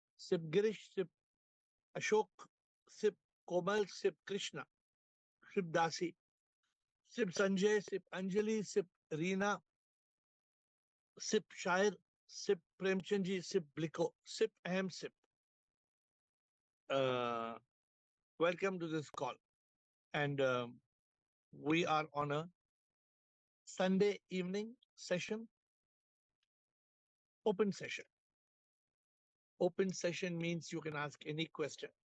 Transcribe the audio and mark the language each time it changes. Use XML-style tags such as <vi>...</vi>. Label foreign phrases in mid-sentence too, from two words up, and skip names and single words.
<en>Sip Girish, Sip Ashok, Sip Komal, Sip Krishna, Sip Dasi, Sip Sanjay, Sip Anjali, Sip Reena, Sip Shair, Sip Premchandji, Sip Bliko, Sip Ahem Sip. Uh, Welcome to this call. And we are on a Sunday evening session, open session. Open session means you can ask any question.</en>